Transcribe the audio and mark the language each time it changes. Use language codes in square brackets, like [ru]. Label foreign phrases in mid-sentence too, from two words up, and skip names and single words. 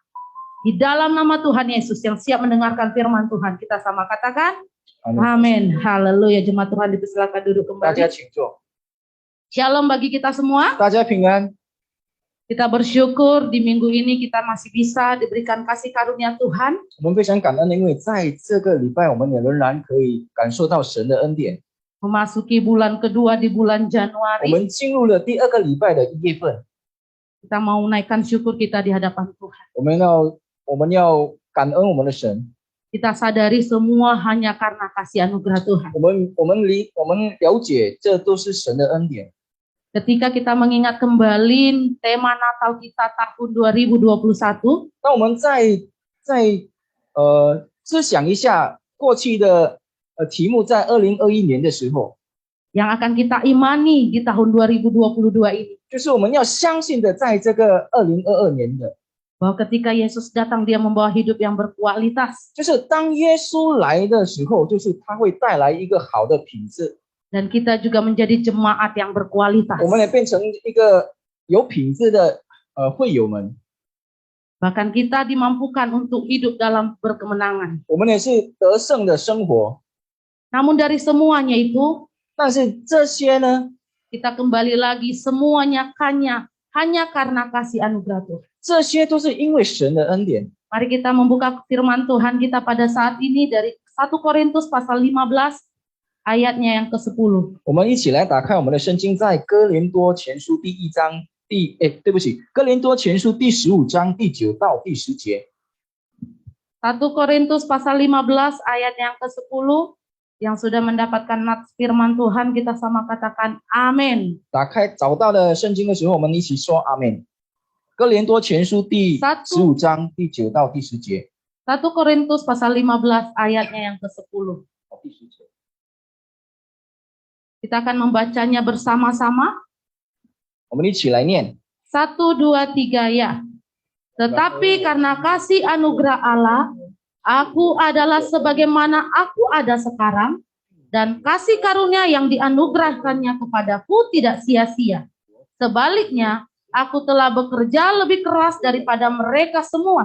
[id] Di dalam nama Tuhan Yesus yang siap mendengarkan firman Tuhan, kita sama katakan, amin. Haleluya. Jemaat Tuhan dipersilakan duduk kembali. Shalom bagi kita semua. Kita bersyukur di minggu ini kita masih bisa diberikan kasih karunia Tuhan. [zh] 我们非常感恩，因为在这个礼拜，我们也仍然可以感受到神的恩典。 [id] Memasuki bulan kedua di bulan [zh] 我 [id] Januari. [zh] 们进入了第2个礼拜的1月份， [id] Kita mau naikkan syukur kita di hadapan Tuhan. [zh] 我们要感恩我们的神。 [id] Kita sadari semua hanya karena kasih anugerah Tuhan. [zh] 我们了解，这都是神的恩典。 [id] Ketika kita mengingat kembali tema Natal kita tahun 2021, [zh] 当我们在思想一下过去的题目，在2021年的时候， [id] yang akan kita imani di tahun 2022 ini, [zh] 就是我们要相信的，在这个2022年的， [id] bahwa ketika Yesus datang dia membawa hidup yang berkualitas, [zh] 就是当耶稣来的时候，就是他会带来一个好的品质， [id] dan kita juga menjadi jemaat yang berkualitas. [zh] 我们也变成一个有品质的会友们， [id] Bahkan kita dimampukan untuk hidup dalam berkemenangan. [zh] 我们也是得胜的生活。 [id] Namun dari semuanya itu, [zh] 但是这些呢， [id] kita kembali lagi semuanya hanya karena kasih anugerah Tuhan. [zh] 这些都是因为神的恩典。 [id] Mari kita membuka firman Tuhan kita pada saat ini dari 1 Korintus pasal 15 ayatnya yang ke-10. [zh] 我们一起来打开我们的圣经，在哥林多前书第1章哥林多前书第15章第9到第10节。 [id] 1 Korintus pasal 15 ayat yang ke-10. Yang sudah mendapatkan nats firman Tuhan, kita sama katakan amin. [zh] 打开找到了圣经的时候，我们一起说阿门。哥林多前书第15章第9到第10节。 [id] 1 Korintus pasal 15 ayatnya yang ke-10. Kita akan membacanya bersama-sama. [zh] 我们一起来念。 [id] 1, 2, 3 ya. Tetapi karena kasih anugerah Allah, aku adalah sebagaimana aku ada sekarang, dan kasih karunia yang dianugerahkannya kepadaku tidak sia-sia. Sebaliknya, aku telah bekerja lebih keras daripada mereka semua.